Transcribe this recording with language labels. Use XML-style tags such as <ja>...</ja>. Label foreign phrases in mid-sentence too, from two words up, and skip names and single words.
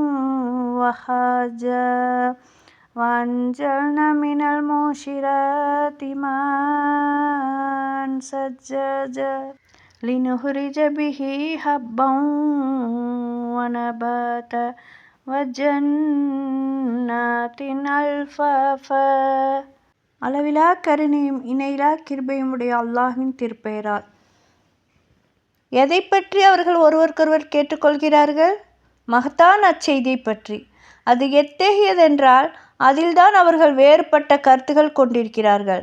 <ar>وهاجا وأنزلنا من المعصرات ماء ثجاجا لنخرج به حبا ونباتا وجنات ألفافا.</ar> <ta>அளவிலா கருணையும் இணையிலா கிருபையும் உடைய அல்லாஹ்வின் திருப்பெயரால். எதை பற்றி அவர்கள் ஒருவருக்கொருவர் கேட்டுக்கொள்கிறார்கள்? மகத்தான அச்செய்தியை பற்றி. அது எத்தகையதென்றால் அதில்தான் அவர்கள் வேறுபட்ட கருத்துகள் கொண்டிருக்கிறார்கள்.</ta>